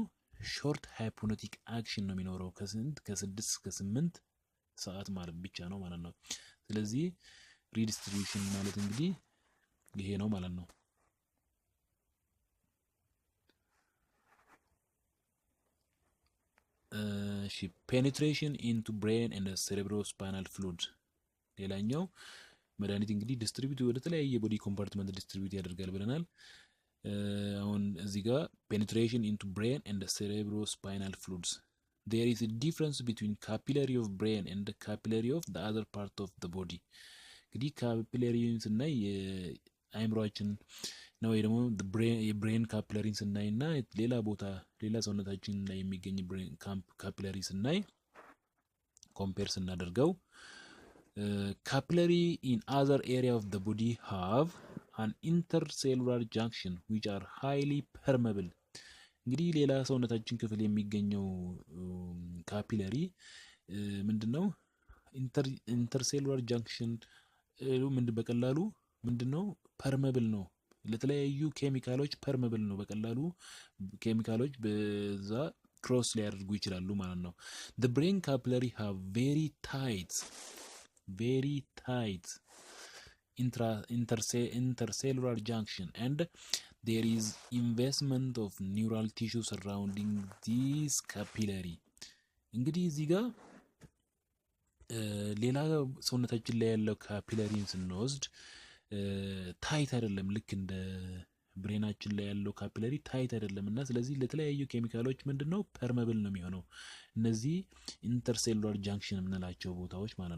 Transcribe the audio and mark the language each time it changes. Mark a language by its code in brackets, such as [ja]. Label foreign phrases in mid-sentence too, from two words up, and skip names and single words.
[en] short hypnotic action [am] ነው የሚኖረው ከ6 እስከ 8 ሰዓት ማለት ብቻ ነው ማለት ነው። ስለዚህ ሪዲስትሪቢዩሽን ማለት እንግዲህ ይሄ ነው ማለት ነው። [en] penetration into brain and cerebrospinal [am] ፍሉይድ ሌላኛው መድኃኒት እንግዲህ ዲስትሪቢዩት ወደ ተለያየ [en] body compartment [am] ዲስትሪቢዩት ያደርጋል ብለናል። አሁን እዚህ ጋር [en] penetration into brain and cerebrospinal ፍሉይድስ there is a difference between capillary of brain and the capillary of the other part of the body። [am] እንግዲህ ካፒላሪን ስናይ የአእምሮአችን ነው ወይ ደግሞ የብሬን ካፒላሪን ስናይ እና ሌላ ቦታ ሌላ ሰውነታችን ላይ የሚገኝ [en] brain capillary [am] ስናይ ኮምፔር ስናደርገው [en] capillary in other area of the body have an intercellular junction which are highly permeable። [am] እንግዲህ ሌላ ሰውነታችን ክፍል የሚገኘው ካፒለሪ ምንድነው? [en] intercellular junction [am] በቀላሉ ምንድነው? ፐርመብል ነው። ለተለያዩ ኬሚካሎች ፐርመብል ነው። በቀላሉ ኬሚካሎች በዛ ክሮስ ሊያደርጉ ይችላሉ ማለት ነው። [en] the brain capillary have very tight intercellular junction and there is investment of neural tissue surrounding this capillary። [am] እንግዲህ እዚህ ጋር ሌላ ሰውነታችን ላይ ያለው ካፒላሪን ስንወስድ ታይት አይደለም፣ ልክ እንደ ብሬናችን ላይ ያለው ካፒላሪ ታይት አይደለም እና ስለዚህ ለተለያዩ ኬሚካሎች ምንድነው ፐርመብል ነው የሚሆነው። እነዚህ [en] intercellular junction [am] የምንላቸው ቦታዎች ማለት